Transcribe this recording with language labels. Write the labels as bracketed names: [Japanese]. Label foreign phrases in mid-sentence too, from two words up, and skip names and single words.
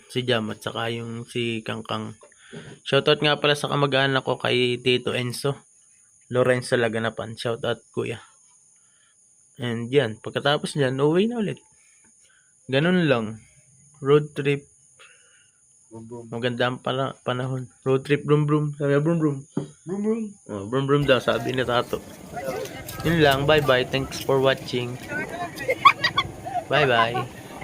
[Filipino] Si Jam at saka yung si Kangkang. Shoutout nga pala sa kamag-anak ko kay Tito Enzo Lorenzo Laganapan. Shoutout kuya. And yan. Pagkatapos yan, uwi na ulit. Ganun lang. [English] Road trip. [Filipino] Maganda ang panahon. [English] Road trip, brum brum. Sabi na brum brum. Brum brum. [Filipino] Oh, brum brum daw, sabi ni Tato. Yun lang. [English] Bye bye. Thanks for watching. Bye bye.